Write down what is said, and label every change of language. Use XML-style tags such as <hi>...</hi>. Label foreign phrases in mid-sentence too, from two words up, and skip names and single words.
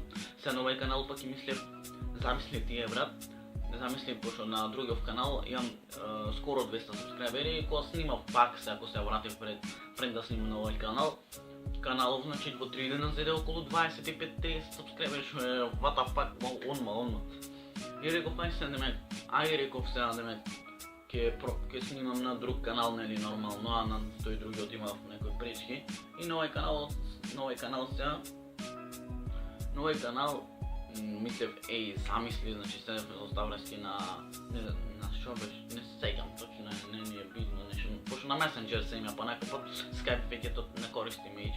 <mk>Се на овој канал пак ќе мислев, замисли ти брат, замислив, пошто на другиот канал имам скоро 200 сабскрибери, кога снимав пак се, ако се вратив пред да снимам на овој каналов, значи во 3 дена зеде околу 25-30 сабскрибери, што е</mk> <en>what the fuck,</en> <mk>онма. И реков, реков сега демек, ќе снимам на друг канал, нели нормално, а на тој другиот имав некои пречки. И на овој канал мислев, замисли, значи се оставрески на што беше, не се сеќам точно, не ми е битно нешто, пошто на Messenger се има, па некој пат Skype веќе не користиме ич.</mk>